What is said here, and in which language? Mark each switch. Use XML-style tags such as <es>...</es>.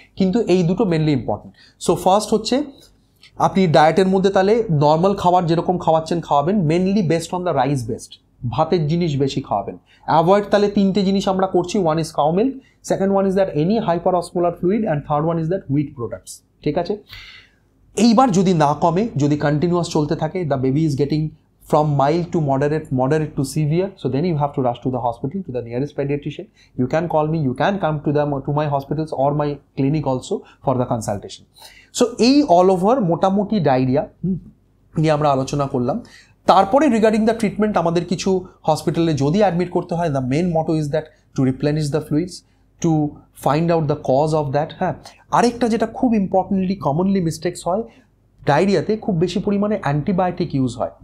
<bn>কিন্তু এই দুটো মেনলি ইম্পর্টেন্ট। সো ফার্স্ট হচ্ছে, আপনি ডায়েটের মধ্যে তাহলে নর্মাল খাবার যেরকম খাওয়াবেন,</bn> <en>mainly based on the rice based,</en> <bn>ভাতের জিনিস বেশি খাওয়াবেন। অ্যাভয়েড তাহলে 3টে জিনিস আমরা করছি,</bn> <en>one is cow milk, second one is that any hyper osmolar fluid, and third one is that wheat products,</en> <bn>ঠিক আছে। এইবার যদি না কমে, যদি কন্টিনিউয়াস চলতে থাকে,</bn> <en>The baby is getting from mild to moderate to severe, so then you have to rush to the hospital, to the nearest pediatrician. You can call me, you can come to my hospitals or my clinic also for the consultation.</en> <bn>So এই all over মোটামুটি diarrhoea নিয়ে আমরা আলোচনা করলাম।</bn> <en>তারপরে regarding the treatment,</en> <bn>আমাদের কিছু হসপিটালে যদি অ্যাডমিট করতে হয়,</bn> <en>The main motto is that to replenish the fluids, to find out the cause of that.</en> <bn>হ্যাঁ, আরেকটা যেটা খুব ইম্পর্টেন্টলি কমনলি মিস্টেক্স হয়, ডায়রিয়াতে খুব বেশি পরিমাণে অ্যান্টিবায়োটিক ইউজ হয়।</bn>